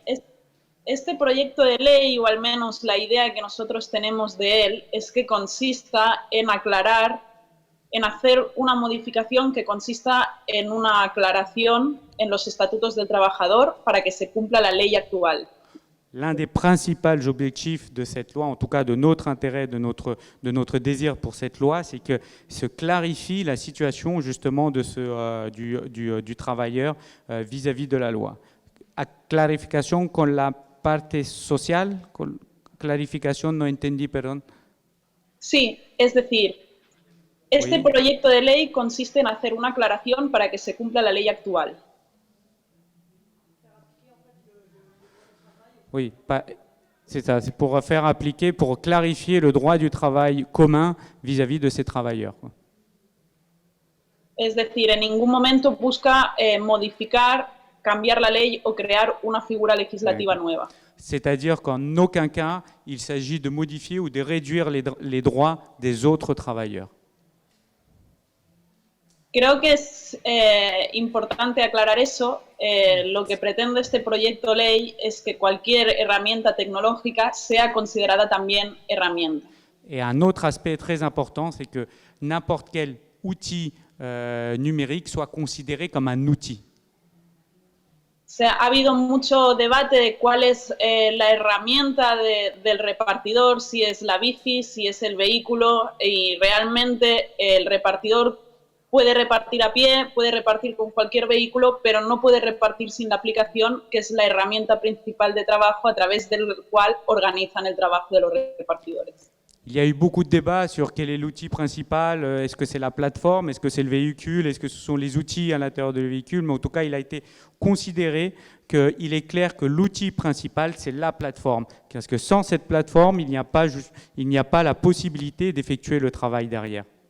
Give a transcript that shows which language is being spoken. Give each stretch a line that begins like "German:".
Spanish: Bien, este proyecto de ley, o al menos la idea que nosotros tenemos de él, es que consista en aclarar, en hacer una modificación que consista en una aclaración en los estatutos del trabajador para que se cumpla la ley actual.
French: L'un des principaux objectifs de cette loi, en tout cas de notre intérêt, de notre désir pour cette loi, c'est que se clarifie la situation justement de du travailleur vis-à-vis de la loi.
Spanish: A clarificación con la parte social, clarificación, no entendí, perdón. Sí, es decir, este proyecto de ley consiste en hacer una aclaración para que se cumpla la ley actual.
French: Oui, c'est ça, c'est pour faire appliquer, pour clarifier le droit du travail commun vis-à-vis de ces travailleurs.
Spanish: Es decir, en ningún momento busca modificar, cambiar la ley o crear una figura legislativa nueva.
French: C'est-à-dire qu'en aucun cas, il s'agit de modifier ou de réduire les droits des autres travailleurs.
Spanish: Creo que es importante aclarar eso. Lo que pretende este proyecto de ley es que cualquier herramienta tecnológica sea considerada también herramienta.
French: Et un autre aspect très important, c'est que n'importe quel outil numérique soit considéré comme un outil.
Spanish: Ha habido mucho debate de cuál es la herramienta del repartidor, si es la bici, si es el vehículo, y realmente el repartidor puede repartir a pie, puede repartir con cualquier vehículo, pero no puede repartir sin la aplicación, que es la herramienta principal de trabajo a través del cual organizan el trabajo de los repartidores.
French: Il y a eu beaucoup de débats sur quel est l'outil principal, est-ce que c'est la plateforme, est-ce que c'est le véhicule, est-ce que ce sont les outils à l'intérieur du véhicule, mais en tout cas, il a été considéré qu'il est clair que l'outil principal, c'est la plateforme. Parce que sans cette plateforme, il n'y a pas la possibilité d'effectuer le travail derrière.